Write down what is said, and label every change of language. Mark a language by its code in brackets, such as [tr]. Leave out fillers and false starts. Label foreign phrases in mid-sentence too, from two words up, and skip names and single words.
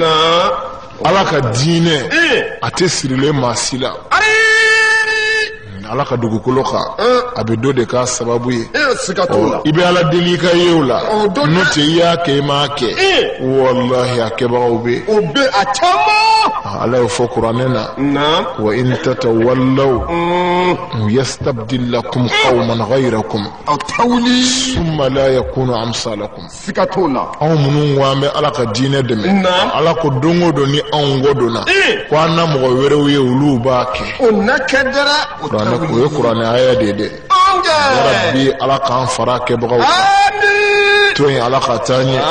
[bm] Ala ka diinɛ a tɛ sirilen maa si la. Ala ka dugukolo kan a bɛ dɔ de k'a sababu ye. I bɛ ala deli i ka yew la. N'o tɛ i y'a kɛ i m'a kɛ. Walahi a kɛbagaw bɛ. O bɛ a caman. Ala y'o fɔ kuranɛ na. [ar] وإن تتولوا يستبدل لكم قوما غيركم ثم لا يكونوا أمثالكم. [bm] Siga t'o la. Anw minnu ko an bɛ ala ka diinɛ dɛmɛ. Ala ko don o don ni anw kɔ donna. Ko an na mɔgɔ wɛrɛw ye olu b'a kɛ. O na kɛ dɛrɛ. O ye kuranɛ aya de ye dɛ. Yarabi ala k'an fara kɛbagaw kan. Tɔn in ala ka taa ɲɛ.